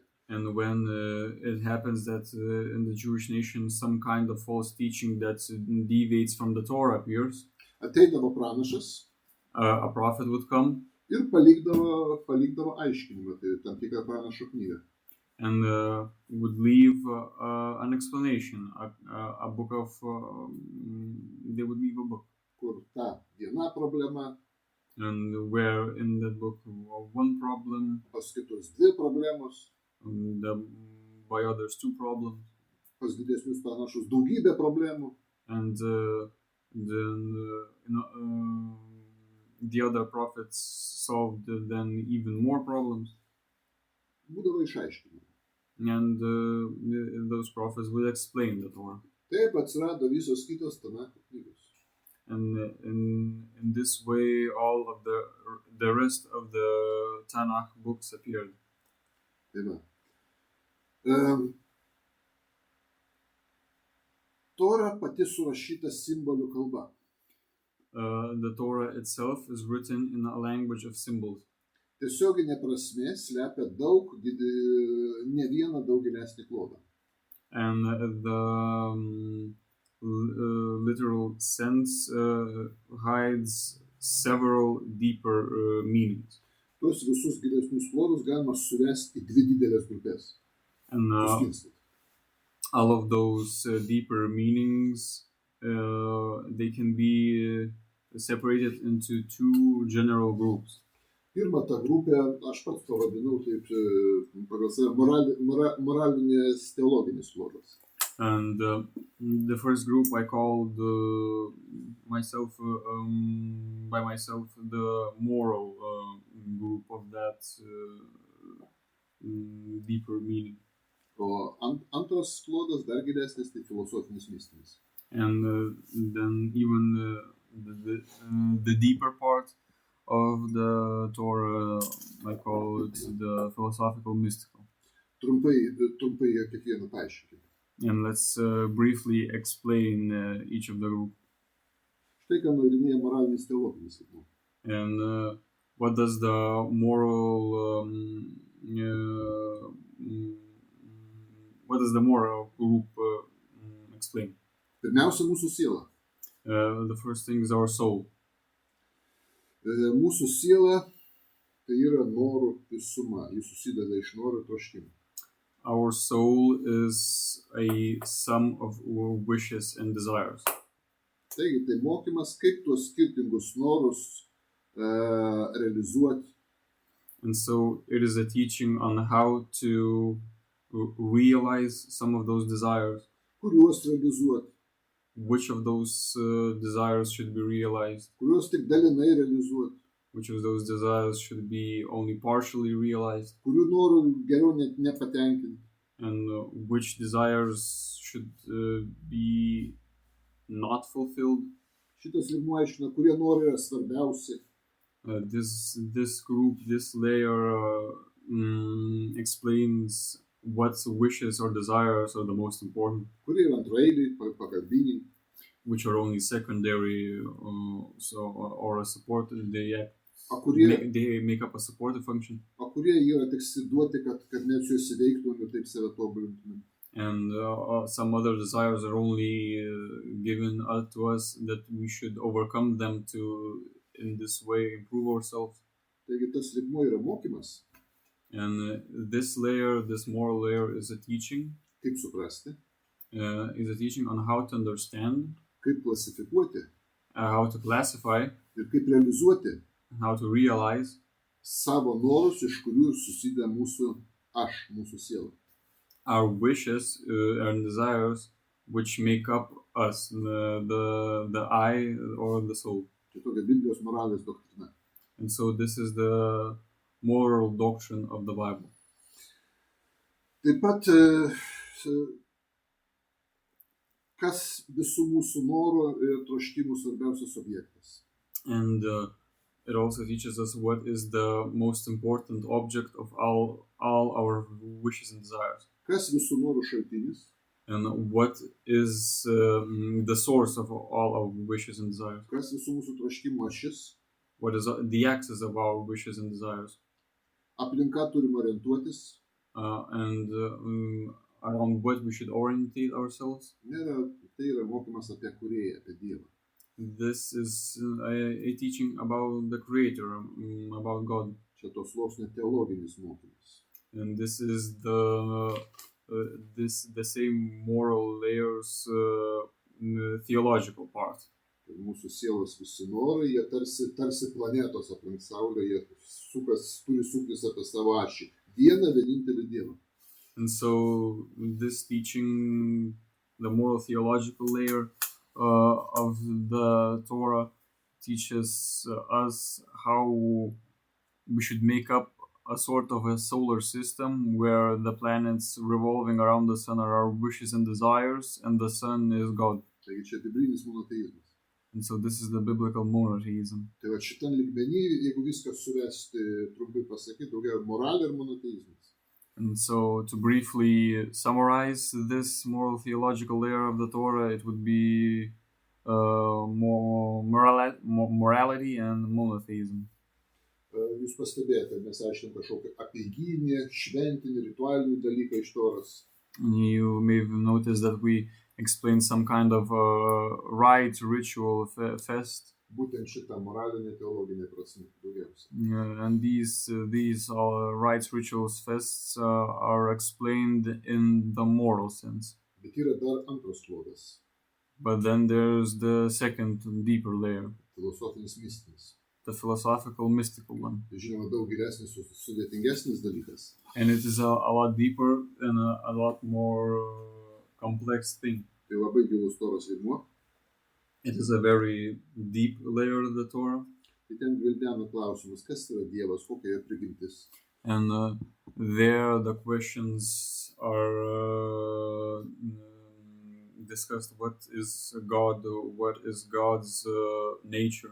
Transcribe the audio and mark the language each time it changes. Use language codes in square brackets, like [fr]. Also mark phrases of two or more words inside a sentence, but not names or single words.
[en] And when it happens that in the Jewish nation some kind of false teaching that deviates from the Torah appears, [lt] ateidavo pranašas, [en] a prophet would come [lt] ir palikdavo aiškinimą, tai tam tikrą pranašo knygą. [en] And would leave an explanation, a book of, they would leave a book. [lt] Kur ta viena problema, [en] and where in that book one problem, [lt] pas kitus dvi problemos, [en] by others two problems, [lt] pas didesnius pranašus daugybė problemų, [en] and then the other prophets solved then even more problems. [lt] Būdavo išaiškinimai. [en] And those prophets would explain the Torah. [lt] Taip atsirado visos kitos Tanakho knygos. [en] And in this way, all of the rest of the Tanakh books appeared. [lt] Taip. Torah pati surašyta simbolių kalba. [en] the Torah itself is written in a language of symbols. [lt] Tiesioginė prasmė slepia ne vieną daug gilesnį klodą. [en] And the literal sense hides several deeper meanings. [lt] Tuos visus gilesnius klodus galima suvesti į dvi didelės grupės. [en] And all of those deeper meanings, they can be separated into two general groups. [lt] Pirma ta grupė, aš pats pavadinau taip pagal save moralinės teologinis klodas. [en] And the first group I called myself the moral group of that deeper meaning. [lt] O antras klodas dar gilesnis, tai filosofinis mistinis. [en] And then even the deeper part of the Torah, I call it the philosophical mystical. [lt] Trumpai kiekvieną paaiškinti. [en] And let's briefly explain each of the group. [lt] Štai ką nagrinėja moralinis teologinis lygmuo. [en] And what does the moral group explain? [lt] Pirmiausia, mūsų siela. [en] The first thing is our soul. [lt] Mūsų siela tai yra norų visuma, jis susideda iš norų ir troškimų. [en] Our soul is a sum of wishes and desires. [lt] Taigi, tai mokymas, kaip tuos skirtingus norus realizuoti. [en] And so it is a teaching on how to realize some of those desires. [lt] Kuriuos realizuoti. [en] Which of those desires should be realized? [lt] Kuriuos tik dalinai realizuoti. [en] Which of those desires should be only partially realized? [lt] Kurių norų geriau net nepatenkinti. [en] And which desires should be not fulfilled? [lt] Šitas lygmuo aiškina, kurie norai yra svarbiausi. [en] This group, this layer explains what wishes or desires are the most important. [lt] Kurie yra antraeiliai, pagalbiniai. [en] Which are only secondary, or a support. They make up a supportive function. [lt] O kurie yra tik duoti, kad net juos įveiktumėm ir taip save tobulintumėm. [en] And some other desires are only given to us that we should overcome them to, in this way, improve ourselves. [lt] Taigi tas lygmuo yra mokymas. [en] And this layer, this moral layer, is a teaching. [lt] Kaip suprasti. [en] Is a teaching on how to understand. [lt] Kaip klasifikuoti. [en] How to classify. [lt] Ir kaip realizuoti. [en] How to realize. [lt] Savo norus, iš kurių susideda mūsų mūsų siela. [en] Our wishes and desires, which make up us, the I or the soul. [lt] Čia tokia Biblijos moralės doktrina. [en] And so this is the moral doctrine of the Bible. [lt] Taip pat, kas visų mūsų norų ir troškimų svarbiausias objektas. [en] And it also teaches us what is the most important object of all our wishes and desires. [lt] Kas visų norų šaltinis? [en] And what is the source of all our wishes and desires? [lt] Kas visų mūsų troškimų ašis? [en] What is the axis of our wishes and desires? [lt] Aplinka turim orientuotis. [en] And around what we should orientate ourselves. [lt] Tai yra mokymas apie kūrėją, apie Dievą. [en] This is a teaching about the Creator, about God. [lt] Čia tos sluoksnio teologinis mokymas. [en] And this is the same moral layers theological part. [lt] Ir mūsų sielos visi norai, jie tarsi planetos aplink Saulę, jie turi suktis apie savo ašį. Vieną vienintelį Dievą. [en] And so this teaching, the moral theological layer of the Torah, teaches us how we should make up a sort of a solar system where the planets revolving around the sun are our wishes and desires, and the sun is God. [lt] Taigi čia biblinis monoteizmas. [en] And so this is the biblical monotheism. [lt] Tai va šitam lygmenį, jeigu viską suvesti, trumpai pasakyti, daugiau moralė ir monoteizmas. [en] And so to briefly summarize this moral theological layer of the Torah, it would be morality and monotheism. [lt] Jūs pastebėjote, mes aiškinam kažkokį apeiginį, šventinį, ritualinį dalyką iš Toros. [en] You may have noticed that we explain some kind of rite, ritual, fest. [lt] Būtent šitą moralinę teologinę prasme daugiausia. [en] And these rites, rituals, fests are explained in the moral sense. [lt] Bet yra dar antras klodas. [en] But then there's the second, deeper layer. [lt] Filosofinis mistinis. [en] The philosophical, mystical one. [lt] Tai žinoma daug gilesnis, sudėtingesnis dalykas. [en] And it is a lot deeper and a lot more complex thing. [lt] Tai labai gilus Toros vaidmuo. [en] It is a very deep layer of the Torah. [lt] Tai ten gvildena klausimas, kas yra Dievas, kokia jo prigimtis. [en] And there the questions are discussed. What is God? What is God's nature?